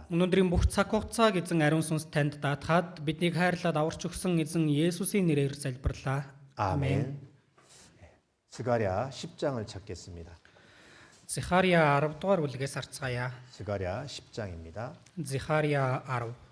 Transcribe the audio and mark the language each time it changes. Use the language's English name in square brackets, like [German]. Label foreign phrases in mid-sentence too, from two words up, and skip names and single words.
[Mongolian] Өнөөдрийн бүх цаг хугацааг эзэн ариун сүнс танд даатгаад биднийг хайрлаад аварч өгсөн эзэн Есүсийн нэрээр залбирлаа. [Korean] 아멘. 스가랴 10장을 찾겠습니다. [Mongolian] Захария 10 дугаар бүлгээс харцгаая. [Korean] 스가랴 10장입니다. [Mongolian] Захария 10.